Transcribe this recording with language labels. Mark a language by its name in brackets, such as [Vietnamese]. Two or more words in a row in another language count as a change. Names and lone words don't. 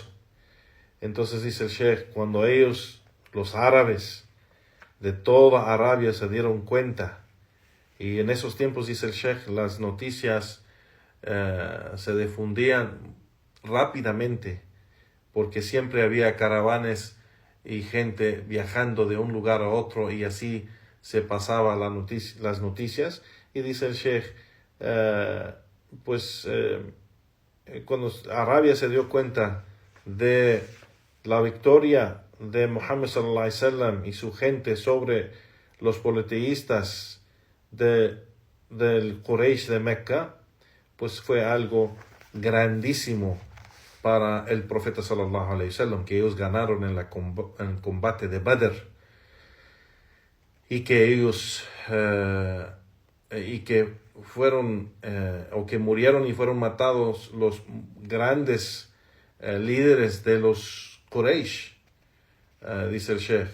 [Spanish] Entonces dice el Sheikh, cuando ellos, los árabes de toda Arabia, se dieron cuenta, y en esos tiempos, dice el Sheikh, las noticias se difundían rápidamente, porque siempre había caravanas y gente viajando de un lugar a otro, y así se pasaba las noticias. Y dice el Sheikh, cuando Arabia se dio cuenta de la victoria de Muhammad [Arabic] صلى الله عليه وسلم [Spanish] y su gente sobre los politeístas del Quraysh de Mecca, pues fue algo grandísimo para el profeta [Arabic] صلى الله عليه وسلم, [Spanish] que ellos ganaron en el combate de Badr, y que ellos fueron o que murieron y fueron matados los grandes líderes de los Quraysh, dice el Sheikh.